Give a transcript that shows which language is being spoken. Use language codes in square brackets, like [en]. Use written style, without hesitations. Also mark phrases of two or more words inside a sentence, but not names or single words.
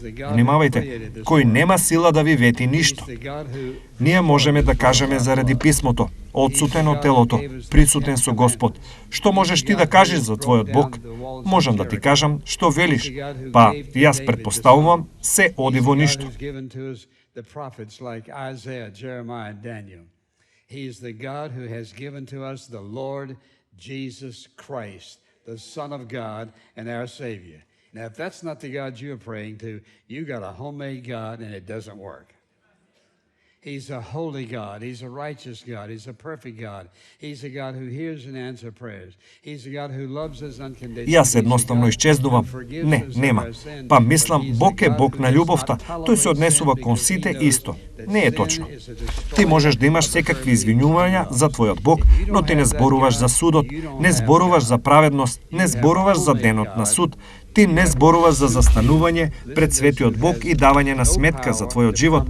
[mk] Внимавајте, кој нема сила да ви вети ништо. Ние можеме да кажеме заради писмото, отсутен од телото, присутен со Господ. Што можеш ти да кажеш за твојот Бог? Можам да ти кажам што велиш. Па, јас предпоставувам, се оди во ништо. [en] The Son of God and our Savior. Now, if that's not the God you're praying to, you got a homemade God and it doesn't work. He's a holy God. He's a righteous God. He's a perfect God. He's a God who hears and answers prayers. He's a God who loves us unconditionally. [mk] Јас едноставно исчезнувам. Не, нема. Па мислам, Бог е Бог на љубовта. Тој се однесува кон сите исто. Не е точно. Ти можеш да имаш секакви извинувања за твојот Бог, но ти не зборуваш за судот, не зборуваш за праведност, не зборуваш за денот на суд, ти не зборуваш за застанување пред светиот Бог и давање на сметка за твојот живот.